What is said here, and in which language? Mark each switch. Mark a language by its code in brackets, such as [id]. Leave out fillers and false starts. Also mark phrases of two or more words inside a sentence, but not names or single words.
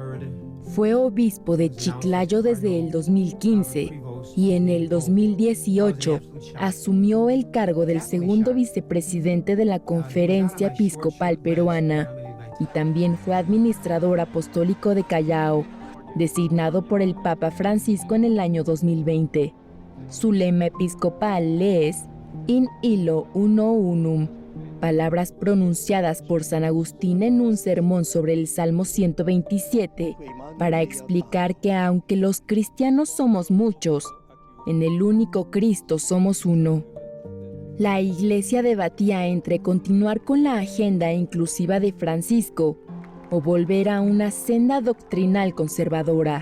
[es] Fue obispo de Chiclayo desde el 2015 y en el 2018 asumió el cargo del segundo vicepresidente de la Conferencia Episcopal Peruana y también fue administrador apostólico de Callao, designado por el Papa Francisco en el año 2020. Su lema episcopal es [la] In illo uno unum, [es] palabras pronunciadas por San Agustín en un sermón sobre el Salmo 127, para explicar que aunque los cristianos somos muchos, en el único Cristo somos uno. La Iglesia debatía entre continuar con la agenda inclusiva de Francisco o volver a una senda doctrinal conservadora.